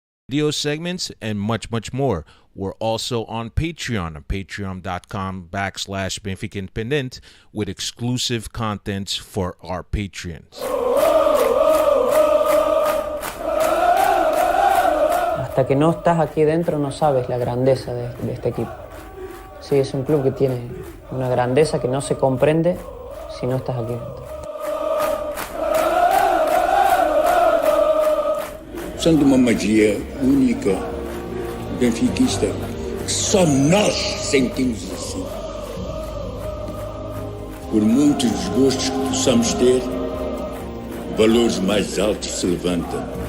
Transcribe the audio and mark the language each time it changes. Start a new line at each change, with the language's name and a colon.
English: Video segments, and much, much more. We're also on patreon.com/Benfica Independent with exclusive contents for our patrons.
Spanish: Hasta que no estás aquí dentro no sabes la grandeza de este equipo. Sí, es un club que tiene una grandeza que no se comprende si no estás aquí dentro.
Portuguese: São de uma magia única, benfiquista, que só nós sentimos assim. Por muitos desgostos que possamos ter, valores mais altos se levantam.